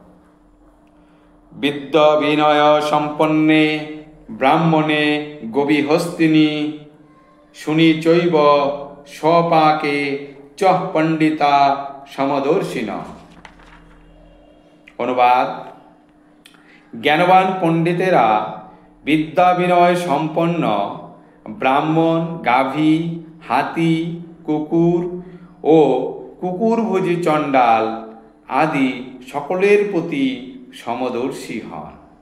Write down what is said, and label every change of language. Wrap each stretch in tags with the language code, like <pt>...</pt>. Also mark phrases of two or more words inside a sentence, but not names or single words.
<sa>विद्या विनय संपन्ने ब्राह्मणे गोविहस्तिनि शुनि चैव स्वपाके च पंडिता समदर्शिन।</sa> <bn>अनुवाद। জ্ঞানবান পণ্ডিতেরা বিদ্যা বিনয় সম্পন্ন ব্রাহ্মণ, গাভী, হাতি, কুকুর ও কুকুরভোজী চণ্ডাল আদি সকলের প্রতি সমদর্শী হন।</bn>